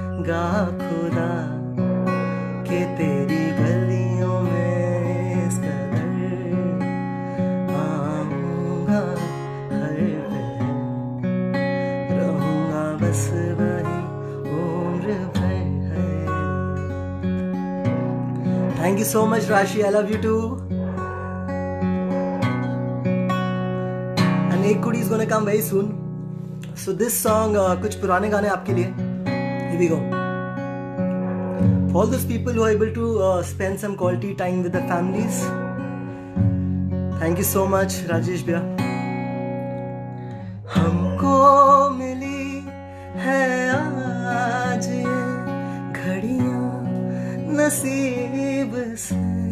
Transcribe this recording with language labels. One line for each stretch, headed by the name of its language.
Hindi: गा खुदा के तेरी गलियों में इस कदर आऊंगा हर पहर, रहूंगा बस वही उम्र भर है।
English: Thank you so much Rashi, I love you too. And एक good is gonna come very soon. So this song
Hindi: कुछ पुराने गाने आपके लिए।
English: Here we go. For all those people who are able to spend some quality time with their families, thank you so much Rajesh भैया।
Hindi: हमको मिली है आज ये घड़ियां नसीब से,